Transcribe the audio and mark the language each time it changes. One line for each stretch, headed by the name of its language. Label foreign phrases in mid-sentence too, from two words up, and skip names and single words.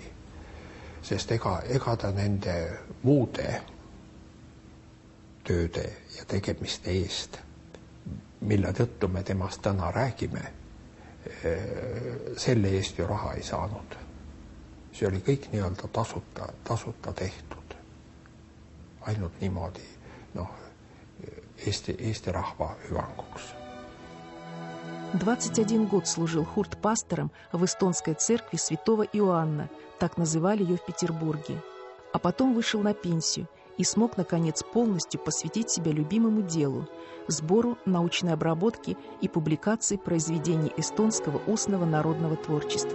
Estonian: Sest ega ta nende muude tööde ja tegemiste eest, mille tõttu me temast täna räägime, selle eest ju raha ei saanud. See oli kõik nii-öelda tasuta tehtud. Ainult niimoodi Eesti rahva hüvanguks.
Russian: 21 год служил Хурт пастором в эстонской церкви святого Иоанна, так называли ее в Петербурге. А потом вышел на пенсию и смог, наконец, полностью посвятить себя любимому делу – сбору, научной обработке и публикации произведений эстонского устного народного творчества.